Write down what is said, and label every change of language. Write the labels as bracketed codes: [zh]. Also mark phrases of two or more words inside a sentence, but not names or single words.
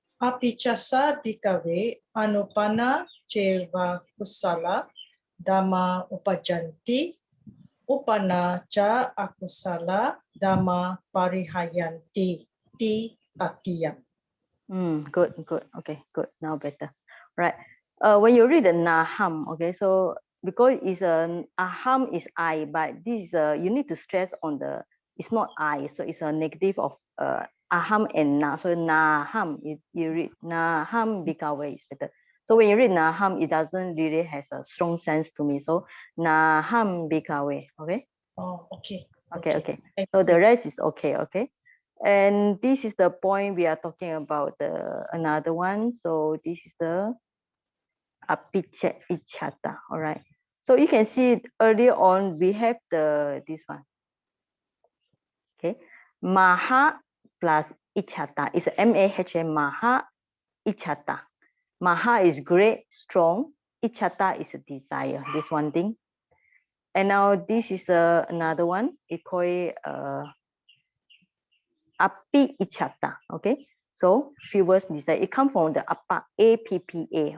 [pi] appicchatā bhikkhave anuppannā ceva kusalā dhammā uppajjanti uppannā ca akusalā dhammā parihāyanti tatiyaṃ. [en] Good. Okay, good. Now better. Right. When you read the nāhaṃ, okay, so because it's a aham is I, but this you need to stress on the it's not I, so it's a negative of aham and na. So nāhaṃ, you read [pi] nāhaṃ bhikkhave [en] is better. So when you read nāhaṃ, it doesn't really has a strong sense to me. [pi] So nāhaṃ bhikkhave, [en] okay? Oh, okay. Okay. So the rest is okay. And this is the point we are talking about the another one. So this is the appicchatā. All right. So you can see earlier on we have this one. Okay, maha plus ichata is [pi] mahha mahicchata. [en] Maha is great, strong. Ichata is a desire. This one thing. And now this is another one. We call it appicchatā. Okay, so few words desire. It comes from the [pi] appa, appa.